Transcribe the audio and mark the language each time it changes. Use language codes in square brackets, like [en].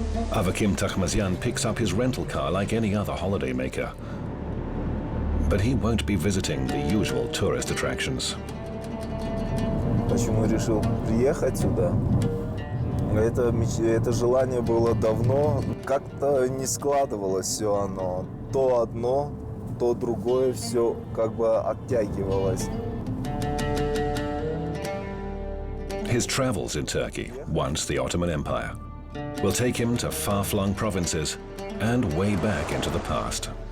[en] Avakim Takhmazyan picks up his rental car like any other holidaymaker. But he won't be visiting the usual tourist attractions. [ru] Почему решил приехать сюда? Это желание было давно. Как-то не складывалось все оно. То одно, то другое, все как бы оттягивалось. [en] His travels in Turkey, once the Ottoman Empire, will take him to far-flung provinces and way back into the past.